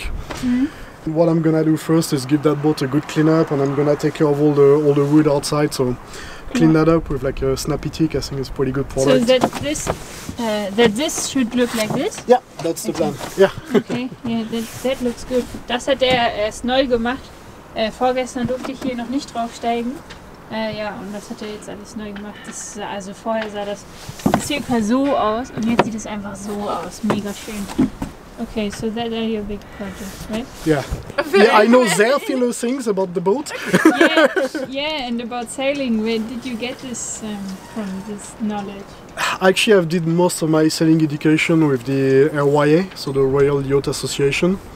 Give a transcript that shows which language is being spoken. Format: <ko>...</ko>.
<en>Mm-hmm. What I'm gonna do first is give that boat a good cleanup, and I'm gonna take care of all the wood outside. So clean that up with like a snappy tick. I think it's a pretty good product. So that this should look like this? Yeah, that's the plan. Yeah. Okay, yeah, that looks good.</en> <de>Das hat er erst neu gemacht. Vorgestern durfte ich hier noch nicht draufsteigen. Ja, und das hat er jetzt alles neu gemacht. Also vorher sah das circa so aus und jetzt sieht es einfach so aus. Mega schön.</de> <en>Okay, so that are your big projects, right? Yeah. Yeah, I know very few things about the boat. yeah, and about sailing. Where did you get this from, this knowledge? Actually, I've did most of my sailing education with the RYA, so the Royal Yacht Association.</en>